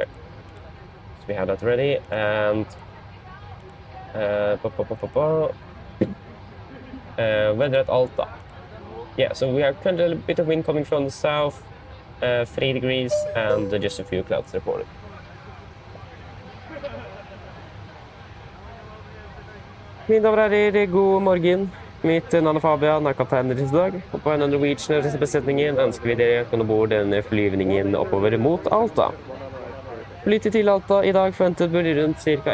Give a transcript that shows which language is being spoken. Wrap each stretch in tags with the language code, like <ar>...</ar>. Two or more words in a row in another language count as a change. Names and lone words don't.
<en>So we have that ready, and... weather at Alta. Yeah, so we have currently a bit of wind coming from the south, 3 degrees, and just a few clouds reported.</en> <no>Mine damer og herrer, god morgen. Mitt navn er Fabian, er kaptein i dag. Og på en Norwegian besetningen ønsker vi dere å komme bort denne flyvningen oppover mot Alta. Flytid til Alta i dag forventet blir rundt ca.</no>